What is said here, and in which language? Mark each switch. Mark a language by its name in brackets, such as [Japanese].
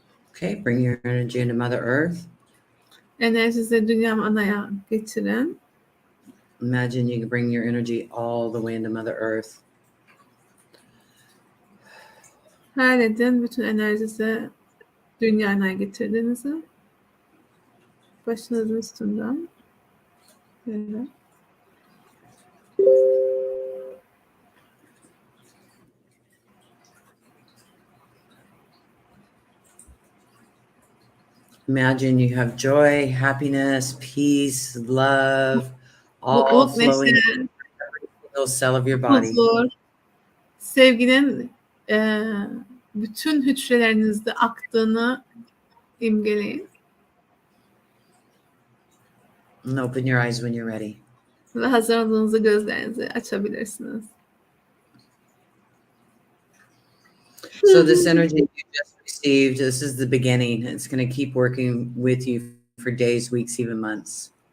[English] Okay, bring your energy into Mother Earth. [Turkish] Enerjinizi Dünya Ana'ya getirin. [English] Imagine you can bring your energy all the way into Mother Earth. [Turkish] Hayal edin bütün enerjinizi Dünya Ana'ya getirdiğinizi. Başınızın üstünden. Böyle. [English] Imagine you have joy, happiness, peace, love, all [Turkish] Mutluluk, [English] flowing [Turkish] neşe, [English] in every single cell of your body. [Turkish] huzur, sevginin bütün hücrelerinizde aktığını imgeleyin. [English] And open your eyes when you're ready. [Turkish] Ve hazır olduğunuzda gözlerinizi açabilirsiniz. [English] So this energy you just received, this is the beginning. It's going to keep working with you for days, weeks, even months.